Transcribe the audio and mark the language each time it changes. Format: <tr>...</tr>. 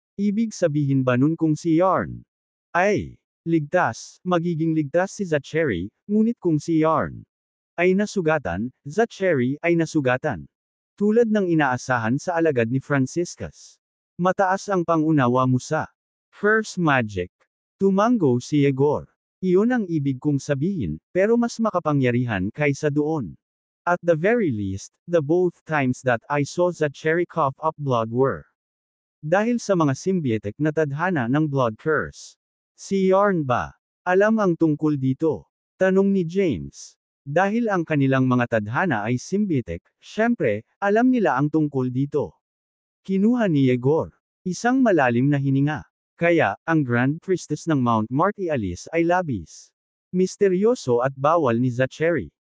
<tl>Ibig sabihin ba nun kung si Yarn ay ligtas, magiging ligtas si Zachary, ngunit kung si Yarn ay nasugatan, Zachary ay nasugatan. Tulad ng inaasahan sa alagad ni Franciscus. Mataas ang pangunawa mo sa First Magic. Tumango si Yegor. Iyon ang ibig kong sabihin, pero mas makapangyarihan kaysa doon.</tl> <en>At the very least, the both times that I saw Zachary cough up blood were</en> <tl>dahil sa mga symbiotic na tadhana ng</tl> <en>blood curse.</en> <tl>Si Yarn ba alam ang tungkol dito? Tanong ni James. Dahil ang kanilang mga tadhana ay symbiotic, syempre, alam nila ang tungkol dito. Kinuha ni Yegor isang malalim na hininga. Kaya, ang Grand Priestess ng Mount Martialis ay labis misteryoso at bawal ni Zachary.</tl>